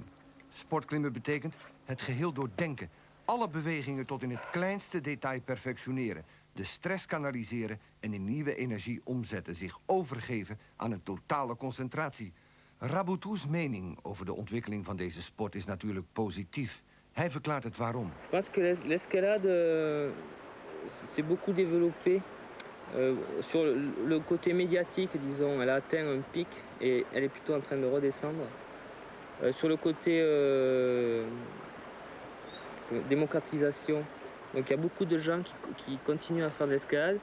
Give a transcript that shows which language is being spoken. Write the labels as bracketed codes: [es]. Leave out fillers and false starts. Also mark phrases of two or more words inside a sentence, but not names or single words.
[nl] Sportklimmen betekent het geheel doordenken, alle bewegingen tot in het kleinste detail perfectioneren, de stress kanaliseren en in nieuwe energie omzetten, zich overgeven aan een totale concentratie. Raboutou's mening over de ontwikkeling van deze sport is natuurlijk positief. Hij verklaart het waarom. [fr] Je pense que l'escalade s'est beaucoup développée sur le côté médiatique, disons. Elle a atteint un pic et elle est plutôt en train de redescendre. Sur le côté démocratisation, donc il y a beaucoup de gens qui continuent à faire de l'escalade.